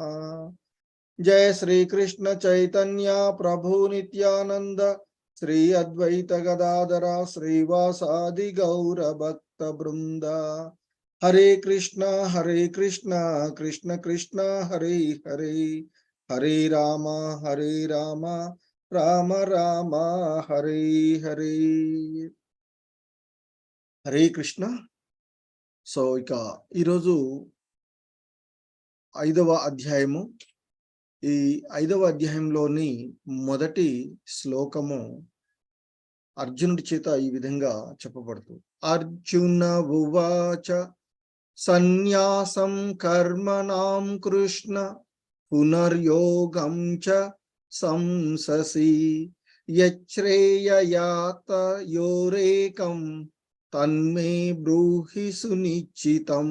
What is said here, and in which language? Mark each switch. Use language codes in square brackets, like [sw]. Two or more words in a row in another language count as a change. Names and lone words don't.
[sa] जय श्री कृष्ण चैतन्य प्रभु नित्यानंद श्री अद्वैत गदाधर श्रीवासादि गौर भक्त वृंद. हरे कृष्ण कृष्ण कृष्ण हरे हरे, हरे राम हरे राम राम राम हरे हरे. हरे कृष्ण. [te] సో ఇక ఈరోజు 5వ అధ్యాయము. ఈ 5వ అధ్యాయంలోని మొదటి శ్లోకము అర్జునుడి చేత ఈ విధంగా చెప్పబడుతుంది. [sa] अर्जुन उवाच सन्यासं कर्मणां कृष्ण पुनर्योगं च संससि यच्रेययातयोरेकं तन्मे ब्रूहि सुनिश्चितं.